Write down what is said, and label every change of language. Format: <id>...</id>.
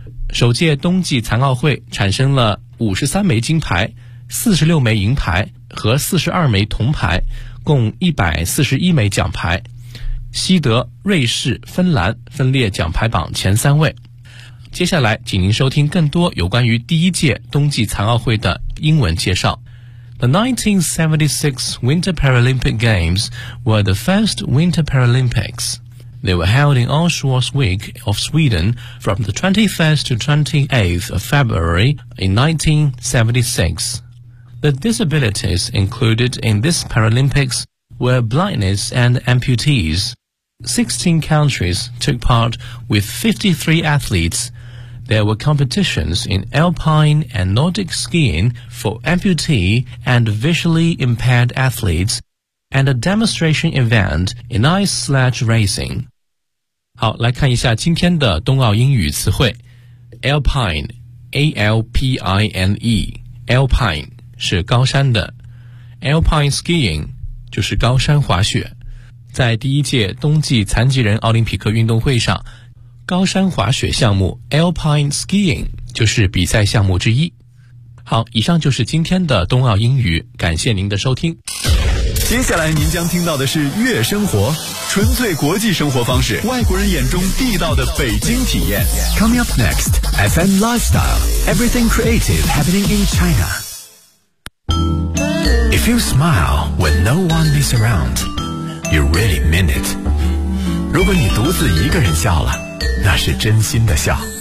<zh>首届冬季残奥会产生了53枚金牌、46枚银牌和42枚铜牌，共141枚奖牌。西德、瑞士、芬兰分列奖牌榜前三位。接下来请您收听更多有关于第一届冬季残奥会的英文介绍。</zh> <en>The 1976 Winter Paralympic Games were the first Winter Paralympics. They were held in Allsportsvik of Sweden from the 21st to 28th of February in 1976. The disabilities included in this Paralympics were blindness and amputees. 16 countries took part with 53 athletes. There were competitions in alpine and Nordic skiing for amputee and visually impaired athletes, and a demonstration event in ice sledge racing.</en> <zh>好，来看一下今天的冬奥英语词汇。 Alpine, A-L-P-I-N-E, Alpine 是高山的。 Alpine skiing 就是高山滑雪。在第一届冬季残疾人奥林匹克运动会上，高山滑雪项目 Alpine Skiing 就是比赛项目之一。好，以上就是今天的冬奥英语，感谢您的收听。接下来您将听到的是悦生活，纯粹国际生活方式，外国人眼中地道的北京体验。</zh> <en>Coming up next, FM Lifestyle, Everything Creative Happening in China. If you smile when no one is around, you really mean it.</en> <zh>如果你独自一个人笑了，那是真心的笑。</zh>